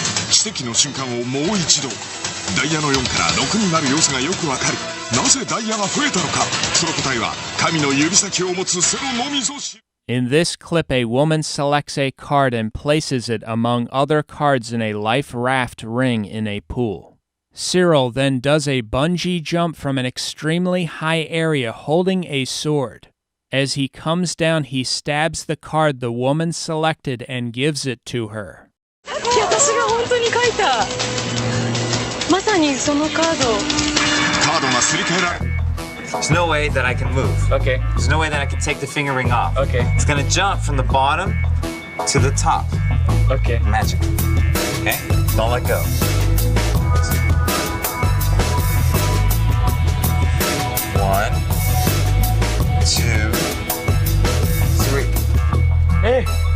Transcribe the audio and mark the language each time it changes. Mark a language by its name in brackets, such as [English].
[Japanese] 奇跡の瞬間をもう一度。ダイヤの4から6になる要素がよくわかる。なぜダイヤが増えたのか。その答えは神の指先を持つセロのみぞ知る。 [English] In this clip, a woman selects a card and places it among other cards in a life raft ring in a pool. Cyril then does a bungee jump from an extremely high area holding a sword. As he comes down, he stabs the card the woman selected and gives it to her. [Japanese] 私が本当に書いた。まさにそのカード。カードがすり替えられる。 [English] There's no way that I can move. Okay. There's no way that I can take the finger ring off. Okay. It's gonna jump from the bottom to the top. Okay. Magic. Okay? Don't let go. One, two, three. Hey!